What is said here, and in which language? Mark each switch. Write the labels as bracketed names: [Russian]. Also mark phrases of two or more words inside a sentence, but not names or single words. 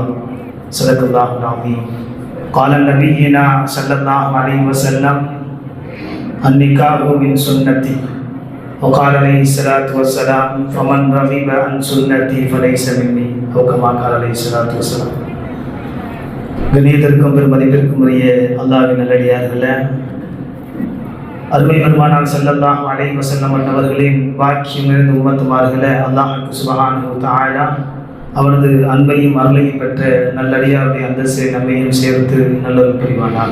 [Arabic] صدق الله العظيم. قال نبينا صلى الله عليه وسلم: النكاح من سنتي. وقال عليه الصلاة والسلام: فمن رغب عن سنتي فليس مني. أو كما قال عليه الصلاة والسلام. [Tamil] கணியத்திற்கும் பெருமதிப்பிற்கும் உரிய அல்லாஹ்வின் நல்லடியார்களே, அருமை பெருமானார் [Arabic] صلى الله عليه وسلم [Tamil] அவர்களின் வாக்கியம் நிறைந்த உம்மத்துமார்களே, அல்லாஹ் [Arabic] سبحانه و [Tamil] தஆலா அவனது அன்பையும் அருளையும் பெற்ற நல்லடியாருடைய அந்தஸ்தை நம்மையும் சேர்த்து நல்லொரு புரிவானாக.